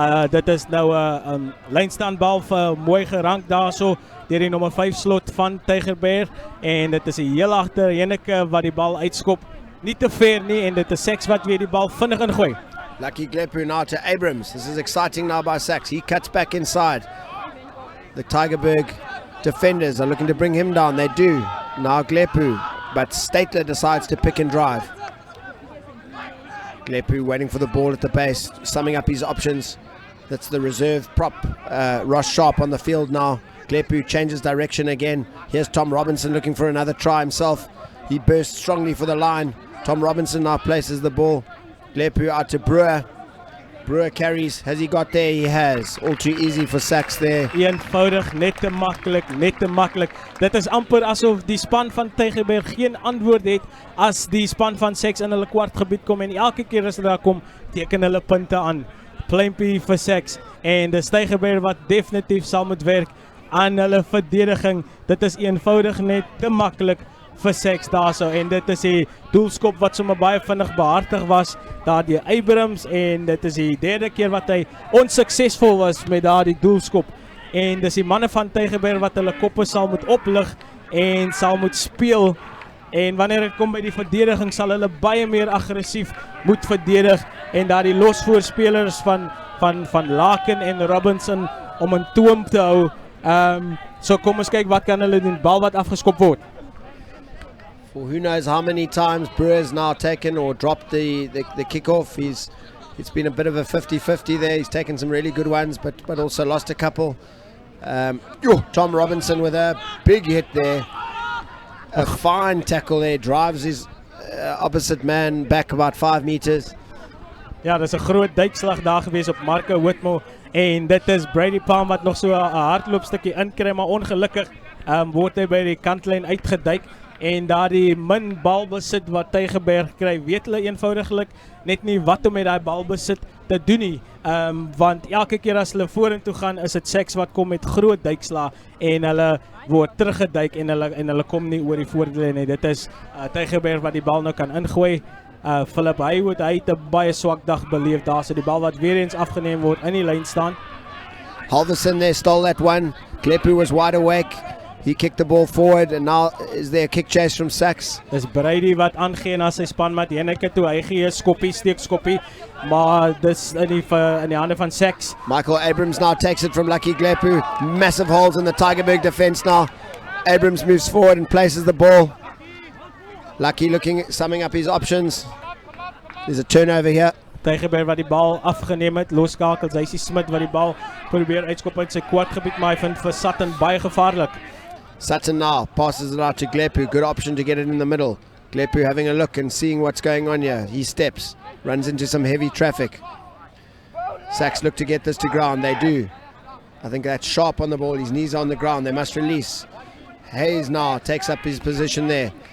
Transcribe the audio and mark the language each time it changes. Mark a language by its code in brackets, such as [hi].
[af] Dit is nou lynstaanbal vir mooi gerank daarso deur die nommer 5 slot van Tygerberg, en dit is 'n heel agter Heineke wat die bal uitskop, nie te ver nie, en dit is SACS wat weer die bal vinnig ingooi. [en] Lucky Glepu now to Abrams. This is exciting now by SACS. He cuts back inside. The Tygerberg defenders are looking to bring him down. They do. Now Glepu, but Statler decides to pick and drive. Glepu waiting for the ball at the base, summing up his options. That's the reserve prop, Ross Sharp on the field now. Glepu changes direction again. Here's Tom Robinson looking for another try himself. He bursts strongly for the line. Tom Robinson now places the ball. Glepu out to Brewer. Brewer carries. Has he got there? He has. All too easy for SACS there. [af] Eenvoudig, net te makkelijk. Dit is amper asof die span van Tygerberg geen antwoord het as die span van SACS in hulle kwartgebied kom, en elke keer as hulle daar kom, teken hulle punte aan. Pluimpie vir SACS, en dis Tygerberg wat definitief sal moet werk aan hulle verdediging. Dit is eenvoudig net te makkelijk vir SACS daarso, en dit is die doelskop wat sommer baie vinnig behartig was daar die Abrams, en dit is die derde keer wat hy onsuksesvol was met daar die doelskop, en dis die manne van Tygerberg wat hulle koppe sal moet oplig en sal moet speel, en wanneer het kom by die verdediging sal hulle baie meer aggressief moet verdedig, en daar die losvoorspelers van Laken en Robinson om in toom te hou. So kom ons kyk wat kan hulle doen, bal wat afgeskop word. [en] For who knows how many times Brewer's now taken or dropped the kickoff. It's been a bit of a 50-50 there. He's taken some really good ones, but also lost a couple. Tom Robinson with a big hit there. A fine tackle there. Drives his opposite man back about 5 meters. [af] Ja, dis 'n groot duikslag daar gewees op Marco Whitmore, en dit is Brady Palm wat nog so 'n hardloopstukkie inkry, maar ongelukkig word hy by die kantlyn uitgeduik, en daar die min balbesit wat Tygerberg kry, weet hulle eenvoudiglik net nie wat om met daai balbesit te doen nie, want elke keer as hulle vorentoe gaan, is dit SACS wat kom met groot duikslae, en hulle word teruggeduik, en hulle kom nie oor die voordele nie. Dit is Tygerberg wat die bal nou kan ingooi. Philip Haywood, hy het 'n baie swak dag beleef daar, so die bal wat weer eens afgeneem word in die lyn staan. [en] Halverson there stole that one. Glepu was wide awake. He kicked the ball forward, and now is there a kick chase from SACS. [af] Dis Brady wat aangee na sy span met Heineke toe, hy gee 'n skoppie, steek skoppie, maar dis in die hande van SACS. [en] Michael Abrams now takes it from Lucky Glepu. Massive holes in the Tygerberg defense now. Abrams moves forward and places the ball. Lucky summing up his options. There's a turnover here. [af] Tygerberg wat die bal afgeneem het, loskakels, hy is die Smit wat die bal probeer uitskop uit sy kwartgebied, maar hy vind vir Sutton baie gevaarlik. [en] Sutton now passes it out to Glepu. Good option to get it in the middle. Glepu having a look and seeing what's going on here. He steps, runs into some heavy traffic. SACS look to get this to ground. They do. I think that's Sharp on the ball. His knees on the ground. They must release. Hayes now takes up his position there.